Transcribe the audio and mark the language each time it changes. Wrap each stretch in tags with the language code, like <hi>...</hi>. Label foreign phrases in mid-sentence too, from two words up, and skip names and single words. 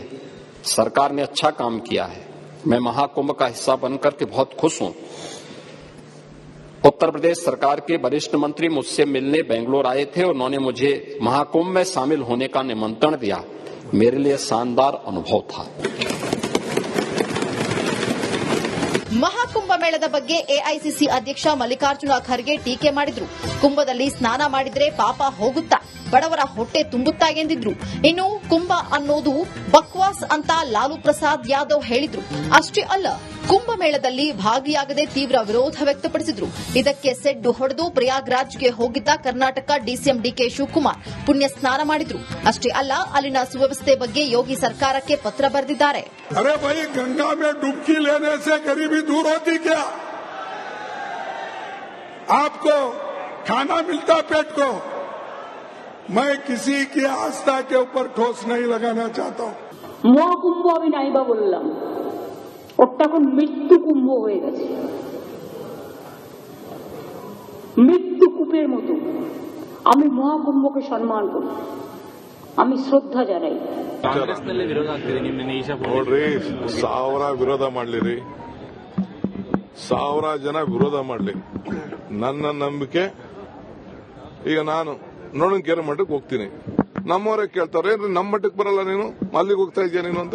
<hi>सरकार ने अच्छा काम किया है। मैं महाकुंभ का हिस्सा बनकर के बहुत खुश हूं। उत्तर प्रदेश सरकार के वरिष्ठ मंत्री मुझसे मिलने बेंगलोर आए थे और उन्होंने मुझे महाकुंभ में शामिल होने का निमंत्रण दिया। मेरे लिए शानदार अनुभव था।</hi> <kn>ಮಹಾಕುಂಭ ಮೇಳದ ಬಗ್ಗೆ ಎಐಸಿಸಿ ಅಧ್ಯಕ್ಷ ಮಲ್ಲಿಕಾರ್ಜುನ ಖರ್ಗೆ ಟೀಕೆ ಮಾಡಿದ್ರು. ಕುಂಭದಲ್ಲಿ ಸ್ನಾನ ಮಾಡಿದ್ರೆ ಪಾಪ ಹೋಗುತ್ತಾ, ಬಡವರ ಹೊಟ್ಟೆ ತುಂಬುತ್ತಾ ಎಂದಿದ್ರು. ಇನ್ನು ಕುಂಭ ಅನ್ನೋದು ಬಕ್ವಾಸ್ ಅಂತ ಲಾಲು ಪ್ರಸಾದ್ ಯಾದವ್ ಹೇಳಿದ್ರು. ಅಷ್ಟೇ ಅಲ್ಲ, ಕುಂಭಮೇಳದಲ್ಲಿ ಭಾಗಿಯಾಗದೆ ತೀವ್ರ ವಿರೋಧ ವ್ಯಕ್ತಪಡಿಸಿದ್ರು. ಇದಕ್ಕೆ ಸೆಡ್ಡು ಹೊಡೆದು ಪ್ರಯಾಗ್ರಾಜ್ಗೆ ಹೋಗಿದ್ದ ಕರ್ನಾಟಕ ಡಿಸಿಎಂ ಡಿಕೆ ಶಿವಕುಮಾರ್ ಪುಣ್ಯ ಸ್ನಾನ ಮಾಡಿದ್ರು. ಅಷ್ಟೇ ಅಲ್ಲ, ಅಲ್ಲಿನ ಸುವ್ಯವಸ್ಥೆ ಬಗ್ಗೆ ಯೋಗಿ ಸರ್ಕಾರಕ್ಕೆ ಪತ್ರ ಬರೆದಿದ್ದಾರೆ.</kn> <hi>अरे भाई, गंगा में डुबकी लेने से गरीबी दूर होती क्या? आपको खाना मिलता पेट को। मैं किसी की आस्था के ऊपर ठोस नहीं लगाना चाहता हूं।</hi> <bn>মহাকুম্ভ আমি নাইবা বললাম, ওটা এখন মৃত্যু কুম্ভ হয়ে গেছে, মৃত্যু কূপের মতো। আমি মহাকুম্ভকে সম্মান করি, আমি শ্রদ্ধা জানাই।</bn> <kn>ಕಾಂಗ್ರೆಸ್ನಲ್ಲಿ ವಿರೋಧ ಆಗ್ತಿದೆ. ನಿಮ್ಮನ್ನ ಈಶಾ ನೋಡ್ರಿ, 1000 ವಿರೋಧ ಮಾಡ್ಲಿರಿ, 1000 ಜನ ವಿರೋಧ ಮಾಡ್ಲಿ, ನನ್ನ ನಂಬಿಕೆ ಈಗ ನಾನು ನೋಡೋಣ ಕೇರ್ ಮಟ್ಟಕ್ಕೆ ಹೋಗ್ತೀನಿ. ನಮ್ಮವರೇ ಕೇಳ್ತಾರೆ, ನಮ್ಮ ಮಟ್ಟಕ್ಕೆ ಬರಲ್ಲ ನೀನು, ಅಲ್ಲಿಗೆ ಹೋಗ್ತಾ ಇದೆಯಾ ನೀನು ಅಂತ.</kn>